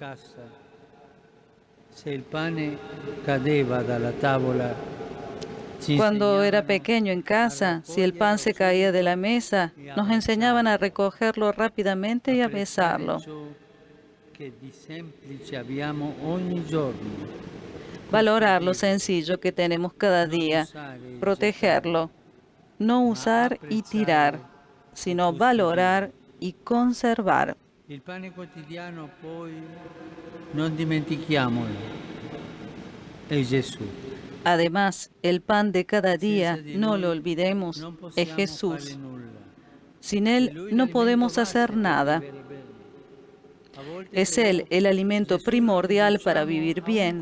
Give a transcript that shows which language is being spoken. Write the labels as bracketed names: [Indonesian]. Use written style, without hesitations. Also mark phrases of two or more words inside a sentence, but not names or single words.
[Spanish] Cuando era pequeño en casa, si el pan se caía de la mesa, nos enseñaban a recogerlo rápidamente y a besarlo. Valorar lo sencillo que tenemos cada día, protegerlo. No usar y tirar, sino valorar y conservar. [Italian] El pane quotidiano poi non dimentichiamolo, [Spanish] es Jesús. Además, el pan de cada día, no lo olvidemos, es Jesús. Sin Él no podemos hacer nada. Es Él el alimento primordial para vivir bien.